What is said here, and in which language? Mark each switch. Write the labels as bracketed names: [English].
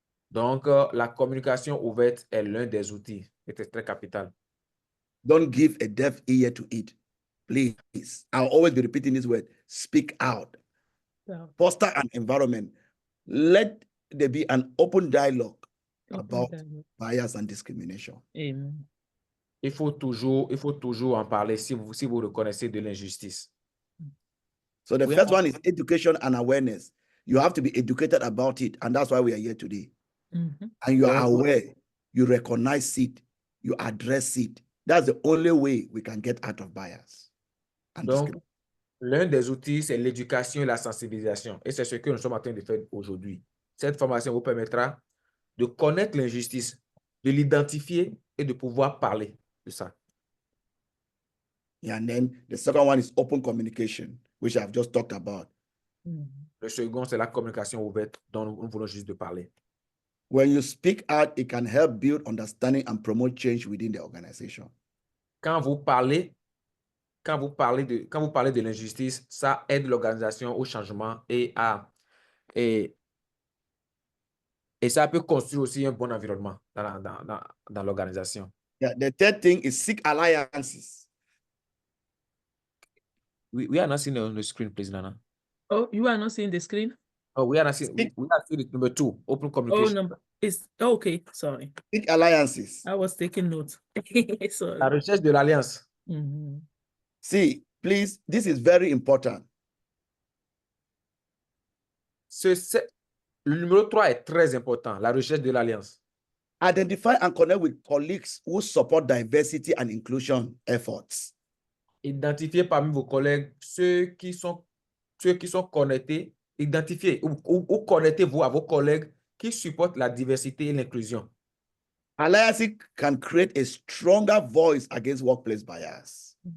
[French] Donc, la communication ouverte est l'un des outils. C'est très capital. [English] Don't give a deaf ear to it. Please. I'll always be repeating this word. Speak out. Yeah. Foster an environment. Let there be an open dialogue about bias and discrimination. Amen. [French] Il faut toujours en parler si vous reconnaissez de l'injustice. [English] So the first one is education and awareness. You have to be educated about it, and that's why we are here today. And you are aware, you recognize it, you address it. That's the only way we can get out of bias. [French] Donc, l'un des outils, c'est l'éducation et la sensibilisation. Et c'est ce que nous sommes en train de faire aujourd'hui. Cette formation vous permettra de connaître l'injustice, de l'identifier et de pouvoir parler de ça. [English] And then the second one is open communication, which I've just talked about. [French] Le second, c'est la communication ouverte dont nous voulons juste de parler. [English] When you speak out, it can help build understanding and promote change within the organization. [French] Quand vous parlez de l'injustice, ça aide l'organisation au changement et ça peut construire aussi un bon environnement dans l'organisation. [English] Yeah, the third thing is seek alliances. We are not seeing on the screen, please, Nana. Oh, you are not seeing the screen? Oh, we are not seeing it. Number 2, open communication. Okay, sorry. Seek alliances. I was taking notes. Sorry. [French] La recherche de l'alliance. [English] See, please, this is very important. [French] Le numéro 3 est très important, la recherche de l'alliance. [English] Identify and connect with colleagues who support diversity and inclusion efforts. [French] Identifiez parmi vos collègues ceux qui sont ceux qui sont connectés, identifiez ou connectez-vous à vos collègues qui supportent la diversité et l'inclusion. [English] Alliances can create a stronger voice against workplace bias.